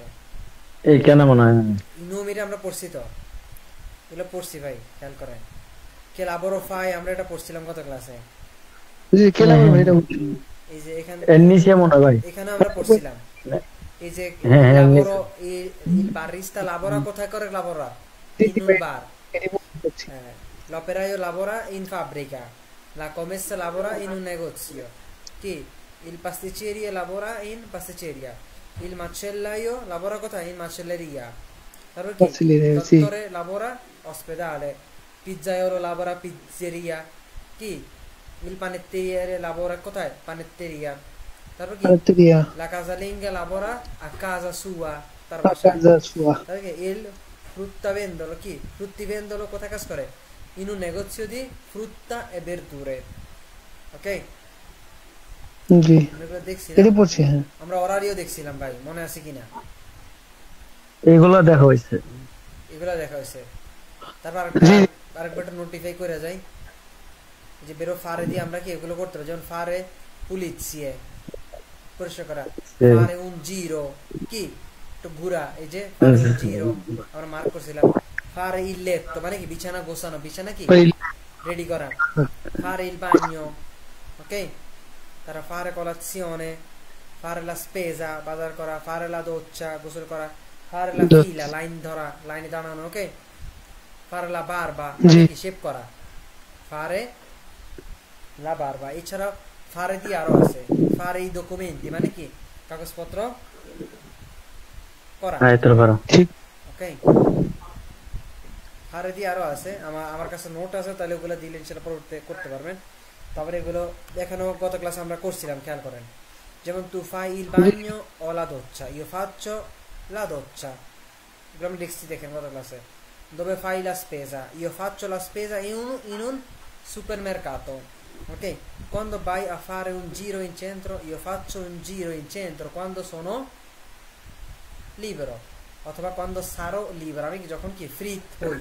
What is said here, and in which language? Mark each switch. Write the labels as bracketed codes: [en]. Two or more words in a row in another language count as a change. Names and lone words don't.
[bn] এই কেন মনে হয় ইনোমিরে আমরা পড়ছি তো, এগুলো পড়ছি ভাই, খেয়াল করেন। কে লাবোরো ফাই আমরা এটা পড়ছিলাম গত ক্লাসে। জি কেলাম ভাই এটা এই যে এখানে এর নিচে মনে হয় ভাই। এখানে আমরা পড়ছিলাম এই যে হ্যাঁ হ্যাঁ [it] লাবোরো il barista lavora [bn] কোথায় করে [it] lavora? In un bar. L'operaio lavora in fabbrica. La commessa lavora in un negozio. Chi? Il pasticcere lavora in pasticceria. Il macellaio lavora কোথায়? In macelleria. [bn] তারপর কি? [it] Dottore lavora ospedale. Pizzaiolo lavora pizzeria. Chi? Il panettiere lavora কোথায়? Panetteria. [bn] তারপর কি? [it] La casalinga lavora a casa sua. [bn] তার বাসায়। তারপর কি? [it] Il fruttivendolo chi? [bn] Fruttivendolo কোথায় কাজ করে? [it] In un negozio di frutta e verdure. Ok? [bn] জি আমরা দেখছি এটা পড়ছি, হ্যাঁ আমরা অরারিও দেখছিলাম ভাই, মনে আছে কিনা? এইগুলা দেখা হইছে, এগুলা দেখা হয়েছে। তারপর আরেকবার নোটিফাই করে যাই যে [it] verbo fare [bn] দিয়ে আমরা কি এগুলো করতে পারি, যেমন [it] fare pulizie [bn] পরিষ্কার করা, [it] fare un giro [bn] কি একটু ঘোরা, এই যে [it] fare un giro [bn] আমরা মার্ক করছিলাম। [it] fare il letto [bn] মানে কি বিছানা গোছানো, বিছানা কি রেডি করা। [it] fare il bagno, ok? তারা fare colazione, fare la spesa [bn] বাজার করা, [it] fare la doccia [bn] গোসল করা, [it] fare la fila [bn] লাইন ধরা, লাইনে দাঁড়ানো, ওকে? [it] fare la barba [bn] মানে কি শেভ করা, [it] fare la barba। [bn] এছাড়া ফারে দিয়ে আরো আছে [it] fare i documenti [bn] মানে কি কাগজপত্র করা, ওকে? ফারে দিয়ে আরো আছে, আমার কাছে নোট আছে, তাহলে ওগুলো দিলে ইনশাআল্লাহ করতে পারবেন। তারপরে এগুলো দেখানো গত ক্লাসে আমরা করছিলাম, খেয়াল করেন। [it] যেমন tu fai il bagno o la doccia, io faccio la doccia, [bn] এগুলো আমি লিখছি দেখেন গত ক্লাসে। [it] dove fai la spesa, io faccio la spesa in un supermercato, ok? Quando vai a fare un giro in centro, io faccio un giro in centro quando sono libero, অথবা quando sarò libero, [bn] আমি কি যখন কি ফ্রি হই।